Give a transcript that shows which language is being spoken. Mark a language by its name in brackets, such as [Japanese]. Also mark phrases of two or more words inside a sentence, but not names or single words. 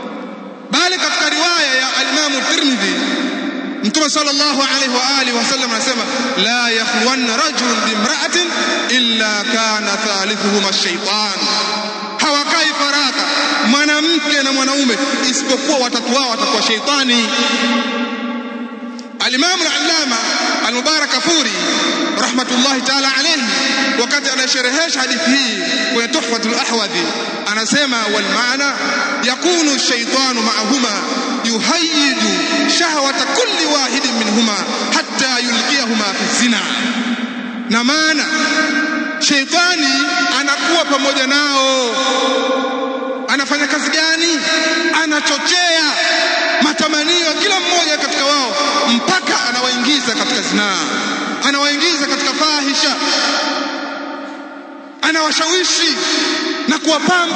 [Swahili] Bali katika riwaya ya al-Imam Tirmidhi, Mtume [Arabic] صلى الله عليه وعلى آله وسلم [Swahili] anasema [Arabic] لا يخلون رجل بامرأة إلا كان ثالثهما الشيطان, [Swahili] hawakai faraka mwanamke na mwanaume isipokuwa watatu wao watakuwa shaytani. [Arabic] Al-Imam al-Allama al-Mubarakfuri رحمة الله تعالى عليه [Swahili] wakati anasherehesha hadithi hii kwenye [Arabic] Tuhfatul Ahwadhi anasema والمعنى يكون الشيطان معهما يهيج شهوة كل واحد منهما حتى يلقيهما في الزنا, [Swahili] na maana shaytani anakuwa pamoja nao. Anafanya kazi gani? Anachochea matamanio kila mmoja katika wao mpaka anawaingiza katika zinaa, anawaingiza katika fahisha, anawashawishi na kuwapamba.